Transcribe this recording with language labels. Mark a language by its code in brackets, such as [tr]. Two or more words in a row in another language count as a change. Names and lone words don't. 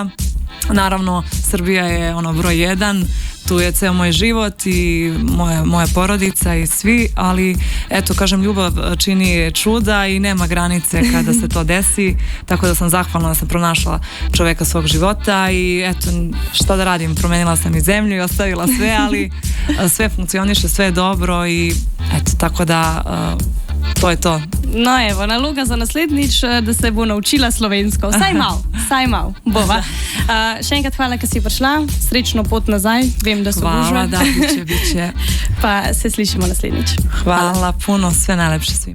[sr] Naravno, Srbija je ono broj 1, tu je ceo moj život i moja porodica i svi, ali eto, kažem, ljubav čini čuda i nema granice kada se to desi, tako da sam zahvalna da sam pronašla čoveka svog života i eto, šta da radim, promenila sam i zemlju i ostavila sve, ali sve funkcioniše, sve je dobro i eto, tako da to je to. [sl] No evo, naloga za naslednjič, da se bo naučila slovensko. Vsaj mal, bova. Še enkrat hvala, ker si prišla. Srečno pot nazaj. Vem, da so gužve. [sr] Hvala, da, biće. [sl] Pa se slišimo naslednjič. [sr] Hvala puno, sve najlepše svima.